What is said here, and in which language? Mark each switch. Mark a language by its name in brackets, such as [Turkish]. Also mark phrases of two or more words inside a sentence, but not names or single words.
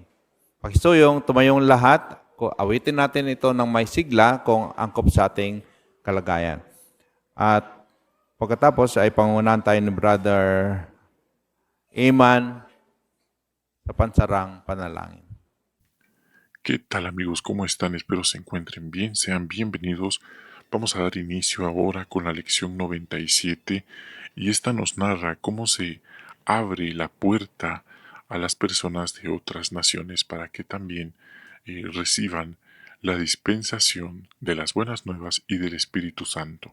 [Filipino] Pakisuyong, tumayong lahat, awitin natin ito ng may sigla kung angkop sa ating kalagayan. At pagkatapos ay pangunahan tayo ni Brother Eman sa pansarang panalangin. [Spanish] ¿Qué tal amigos? ¿Cómo están? Espero se encuentren bien. Sean bienvenidos. Vamos a dar inicio ahora con la lección 97 y esta nos narra cómo se abre la puerta a las personas de otras naciones para que también reciban la dispensación de las buenas nuevas y del Espíritu Santo.